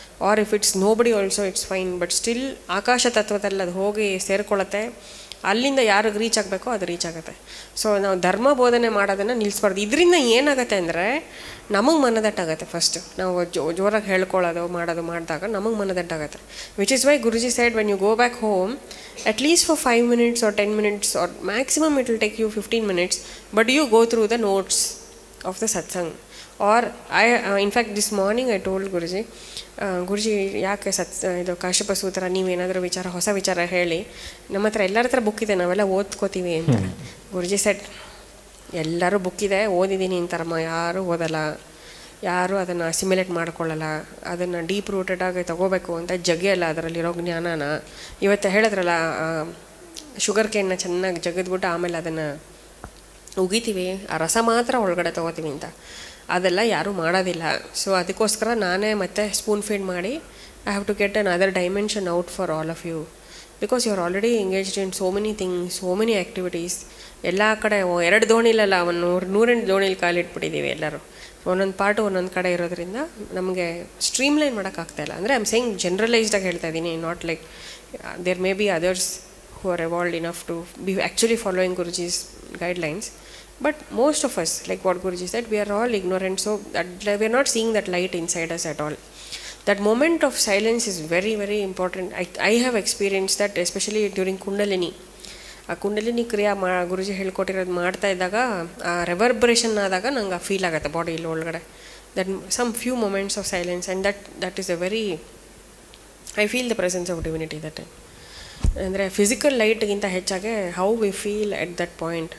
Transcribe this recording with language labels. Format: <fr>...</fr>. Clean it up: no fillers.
<en>Are if it's nobody also it's fine.</en> <kn>But still ಆಕಾಶ ತತ್ವದಲ್ಲಿ ಅದು ಹೋಗಿ ಸೇರಿಕೊಳ್ಳುತ್ತೆ, ಅಲ್ಲಿಂದ ಯಾರಿಗೆ ರೀಚ್ ಆಗಬೇಕೋ ಅದು ರೀಚ್ ಆಗುತ್ತೆ. ಸೊ ನಾವು ಧರ್ಮ ಬೋಧನೆ ಮಾಡೋದನ್ನು ನಿಲ್ಲಿಸ್ಬಾರ್ದು. ಇದರಿಂದ ಏನಾಗುತ್ತೆ ಅಂದರೆ ನಮಗೆ ಮನದಟ್ಟಾಗುತ್ತೆ. ಫಸ್ಟ್ ನಾವು ಜೋರಾಗಿ ಹೇಳ್ಕೊಳ್ಳೋದು ಮಾಡಿದಾಗ ನಮಗೆ ಮನದಟ್ಟಾಗುತ್ತೆ.</kn> <en>Which is why Guruji side when you go back home, at least for 5 minutes or 10 minutes or maximum it will take you 15 minutes, but you go through the notes of the satsang. Or in fact this morning I told Guruji,</en> <kn>ಗುರುಜಿ ಯಾಕೆ ಇದು ಕಾಶ್ಯಪ ಸೂತ್ರ ನೀವೇನಾದರೂ ಹೊಸ ವಿಚಾರ ಹೇಳಿ, ನಮ್ಮ ಹತ್ರ ಎಲ್ಲರ ಹತ್ರ ಬುಕ್ ಇದೆ, ನಾವೆಲ್ಲ ಓದ್ಕೋತೀವಿ ಅಂತ. ಗುರುಜಿ ಸೆಟ್ ಎಲ್ಲರೂ ಬುಕ್ ಇದೆ, ಓದಿದ್ದೀನಿ ಅಂತಾರಮ್ಮ, ಯಾರೂ ಓದಲ್ಲ, ಯಾರೂ ಅದನ್ನು ಅಸಿಮ್ಯುಲೇಟ್ ಮಾಡ್ಕೊಳ್ಳಲ್ಲ, ಅದನ್ನು ಡೀಪ್ ರೂಟೆಡಾಗಿ ತೊಗೋಬೇಕು ಅಂತ ಜಗ್ಗಿಯಲ್ಲ ಅದರಲ್ಲಿರೋ ಜ್ಞಾನನ. ಇವತ್ತು ಹೇಳಿದ್ರಲ್ಲ, ಶುಗರ್ ಕೇನ್ನ ಚೆನ್ನಾಗಿ ಜಗದ್ಬಿಟ್ಟು ಆಮೇಲೆ ಅದನ್ನು ಉಗಿತೀವಿ, ಆ ರಸ ಮಾತ್ರ ಒಳಗಡೆ ತೊಗೋತೀವಿ ಅಂತ. ಅದೆಲ್ಲ ಯಾರೂ ಮಾಡೋದಿಲ್ಲ. ಸೊ ಅದಕ್ಕೋಸ್ಕರ ನಾನೇ ಮತ್ತೆ ಸ್ಪೂನ್ ಫೀಡ್ ಮಾಡಿ</kn> <en>I have to get another dimension out for all of you. Because you are already engaged in so many things, so many activities.</en> <kn>ಎಲ್ಲ ಕಡೆ 2 ದೋಣಿಲಲ್ಲ, ಒಂದು 100 ದೋಣಿಲಿ ಕಾಲಿಟ್ಬಿಟ್ಟಿದ್ದೀವಿ ಎಲ್ಲರೂ. ಒಂದೊಂದು ಪಾರ್ಟು ಒಂದೊಂದು ಕಡೆ ಇರೋದ್ರಿಂದ ನಮಗೆ ಸ್ಟ್ರೀಮ್ಲೈನ್ ಮಾಡೋಕ್ಕಾಗ್ತಾಯಿಲ್ಲ.</kn> <en>ಅಂದರೆ I am saying</en> <kn>ಜನರಲೈಸ್ಡಾಗಿ ಹೇಳ್ತಾ ಇದ್ದೀನಿ,</kn> <en>Not like there may be others who are evolved enough to be actually following Guruji's guidelines, but most of us, like what Guruji said, we are all ignorant, so that we are not seeing that light inside us at all. That moment of silence is very, very important. I have experienced that, especially during Kundalini.</en> <kn>ಆ ಕುಂಡಲಿನಿ ಕ್ರಿಯಾ ಗುರುಜಿ ಹೇಳ್ಕೊಟ್ಟಿರೋದು ಮಾಡ್ತಾ ಇದ್ದಾಗ ಆ ರೆವರ್ಬ್ರೇಷನ್ ಆದಾಗ ನಂಗೆ feel ಆಗುತ್ತೆ ಬಾಡಿಯಲ್ಲಿ ಒಳಗಡೆ,</kn> <en>That some few moments of silence, and that is a very, I feel the presence of divinity that time.</en> <kn>ಅಂದರೆ ಫಿಸಿಕಲ್ ಲೈಟ್ಗಿಂತ ಹೆಚ್ಚಾಗಿ</kn> <en>How we feel at that point.</en>